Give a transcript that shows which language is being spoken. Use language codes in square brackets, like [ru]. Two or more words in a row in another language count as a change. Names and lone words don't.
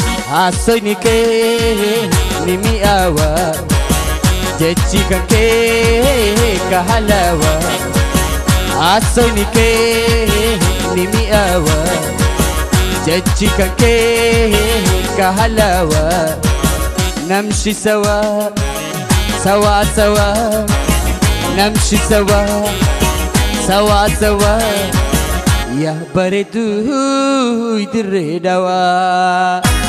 [om] Haasawni kee ni mi'aawa, jechi kan kee ka halaawa. Haasawni kee ni mi'aawa, jechi kan kee ka halaawa. [ar] Namshi sawa, sawa sawa, namshi sawa, sawa sawa, [om] yaa bareedu dirree dawaa.